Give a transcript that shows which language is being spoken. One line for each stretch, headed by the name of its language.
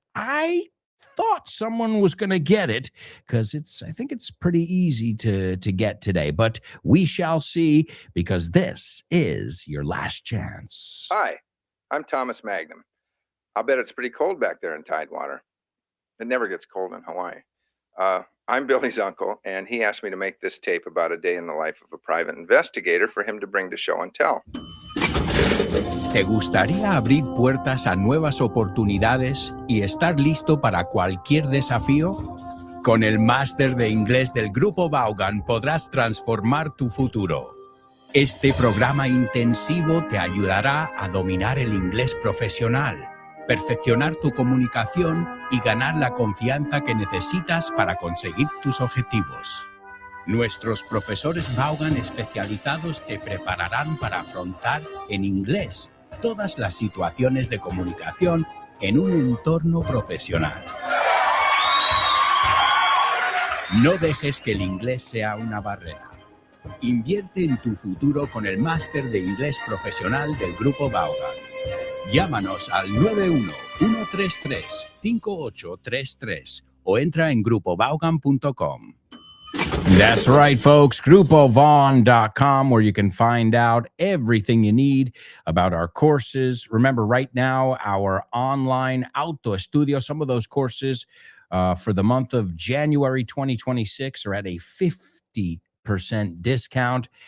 English: I thought someone was going to get it because I think it's pretty easy to get today, but we shall see because this is your last chance. Hi, I'm Thomas Magnum. I'll bet it's pretty cold back there in Tidewater. It never gets cold in Hawaii. I'm Billy's uncle, and he asked me to make this tape about a day in the life of a private investigator for him to bring to show and tell.
Spanish: ¿Te gustaría abrir puertas a nuevas oportunidades y estar listo para cualquier desafío? Con el máster de inglés del Grupo Vaughan podrás transformar tu futuro. Este programa intensivo te ayudará a dominar el inglés profesional, perfeccionar tu comunicación y ganar la confianza que necesitas para conseguir tus objetivos. Nuestros profesores Vaughan especializados te prepararán para afrontar en inglés todas las situaciones de comunicación en un entorno profesional. No dejes que el inglés sea una barrera. Invierte en tu futuro con el máster de inglés profesional del Grupo Vaughan. Llámanos al 91-133-5833 o entra en grupovaughan.com.
English: That's right, folks. GrupoVaughn.com, where you can find out everything you need about our courses. Remember, right now, our online Auto Estudio, some of those courses for the month of January 2026 are at a 50% discount.